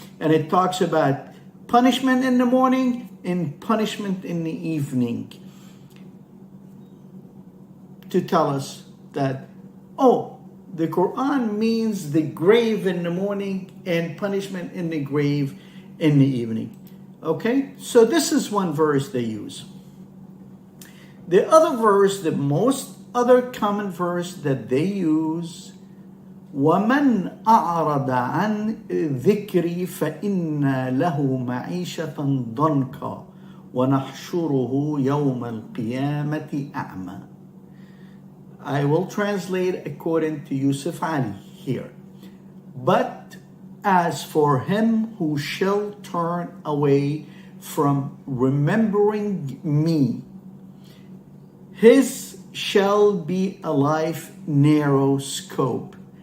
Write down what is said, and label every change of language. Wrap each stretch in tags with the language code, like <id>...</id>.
<en>And it talks about punishment in the morning and punishment in the evening. To tell us that, the Quran means the grave in the morning and punishment in the grave in the evening. Okay? So this is one verse they use. The other verse, the most other common verse that they use,</en> <ar>وَمَنْ أَعْرَضَ عَنْ ذِكْرِي فَإِنَّ لَهُ مَعِيشَةً ضَنْكًا وَنَحْشُرُهُ يَوْمَ الْقِيَامَةِ أَعْمَى.</ar> <en>I will translate according to Yusuf Ali here. But as for him who shall turn away from remembering me, his shall be a life narrow scope.</en>